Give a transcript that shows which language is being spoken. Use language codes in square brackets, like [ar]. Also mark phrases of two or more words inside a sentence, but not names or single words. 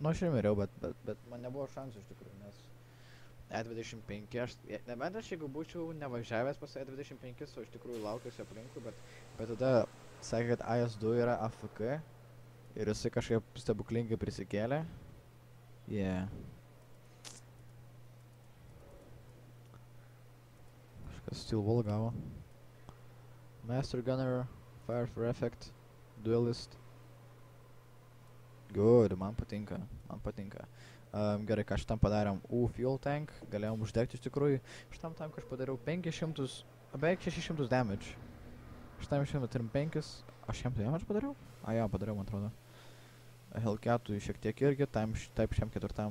[lt] Nu, aš ir miriau, bet man nebuvo šansų iš tikrųjų, nes E25, nebent aš jeigu būčiau nevažiavęs pas E25, o iš tikrųjų laukiuosi aplinkui, bet tada sakė, kad AS2 yra AFK ir jisai kažkaip stebuklingai prisikėlė. Kažkas Steel Wall gavo. Master Gunner, Fire for Effect, Duelist. Good, man patinka. Gerai, ką šitam padarėm [en] fuel tank, [lt] galėjom uždegti iš tikrųjų. Šitam tankui aš padariau 500, beveik 600 damage. Šitam šiandien turim 5. Aš jam tai aš padariau? A, jo, padariau, man atrodo. Hellcatui šiek tiek irgi, taip šiam 4.